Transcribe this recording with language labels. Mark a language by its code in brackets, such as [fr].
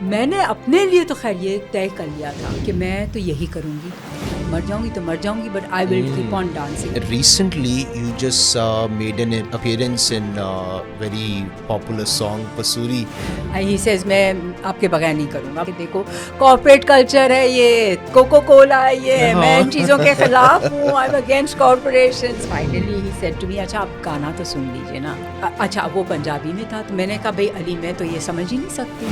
[ur] میں نے اپنے لیے تو خیر یہ طے کر لیا تھا کہ میں تو یہی کروں گی, مر جاؤں گی تو مر جاؤں گی, [en] But I will keep on dancing. Recently, you just made an appearance in a very popular song, Pasuri. He says [ur] میں آپ کے بغیر نہیں کروں گا. دیکھو کارپوریٹ کلچر ہے, یہ کوکو کولا ہے, یہ میں ان چیزوں کے خلاف ہوں. [en] I am against corporations. Finally he said to me, [ur] اچھا آپ گانا تو سن لیجیے نا. اچھا وہ پنجابی میں تھا, تو میں نے کہا بھائی علی میں تو یہ سمجھ ہی نہیں سکتی.